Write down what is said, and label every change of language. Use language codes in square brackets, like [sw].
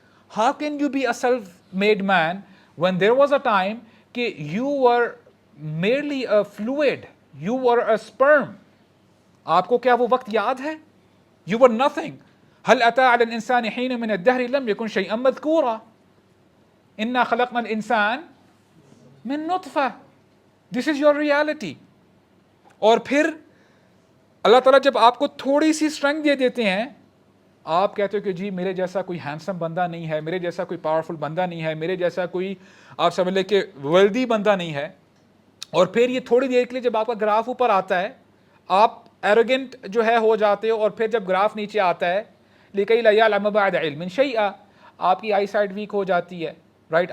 [en] How can you be a self-made man when there was a time کہ you were merely a fluid, you were a sperm. [ur] آپ کو کیا وہ وقت یاد ہے؟ [en] You were nothing. [ar] هل أتى على الإنسان حين من الدهر لم يكن شيئا مذكورا. إنا خلقنا الإنسان من نطفة. [en] This is your reality. [ur] اور پھر اللہ تعالیٰ جب آپ کو تھوڑی سی اسٹرینتھ دے دیتے ہیں، آپ کہتے ہو کہ جی میرے جیسا کوئی ہینڈسم بندہ نہیں ہے، میرے جیسا کوئی پاورفل بندہ نہیں ہے، میرے جیسا کوئی آپ سمجھ لیں کہ ویلدی بندہ نہیں ہے. اور پھر یہ تھوڑی دیر کے لیے جب آپ کا گراف اوپر آتا ہے آپ ایروگنٹ جو ہے ہو جاتے ہو، اور پھر جب گراف نیچے آتا ہے [ar] لِكَيْ لَا يَعْلَمَ بَعْدَ عِلْمٍ شَيْئًا، [ur] آپ کی آئی سائٹ ویک ہو جاتی ہے، رائٹ.